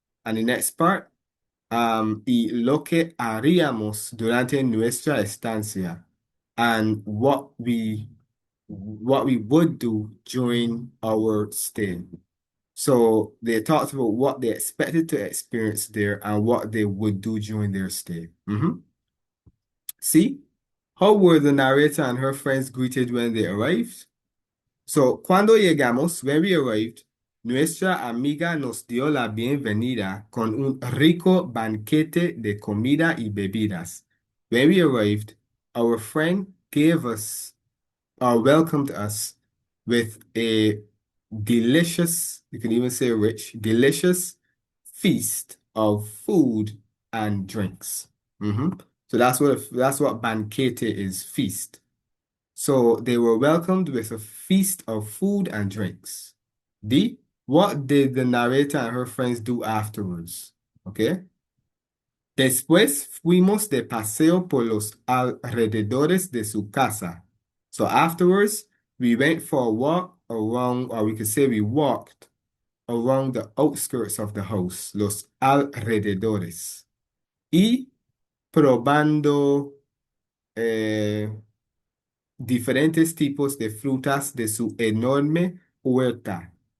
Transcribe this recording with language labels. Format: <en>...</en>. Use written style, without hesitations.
<en>And the next part, y lo que haríamos durante nuestra estancia, and what we would do during our stay. So they talked about what they expected to experience there and what they would do during their stay. See, how were the narrator and her friends greeted when they arrived?</en> <es>So, cuando llegamos, when we arrived, nuestra amiga nos dio la bienvenida con un rico banquete de comida y bebidas.</es> <en>When we arrived, our friend gave us or welcomed us with a delicious, you can even say rich, delicious feast of food and drinks. So that's what banquete is, feast. So they were welcomed with a feast of food and drinks. D, what did the narrator and her friends do afterwards? Okay.</en> <es>Después fuimos de paseo por los alrededores de su casa.</es> <en>So afterwards, we went for a walk around, or we could say we walked around the outskirts of the house, los alrededores.</en> <es>Y probando diferentes tipos de frutas de su enorme huerta.</es>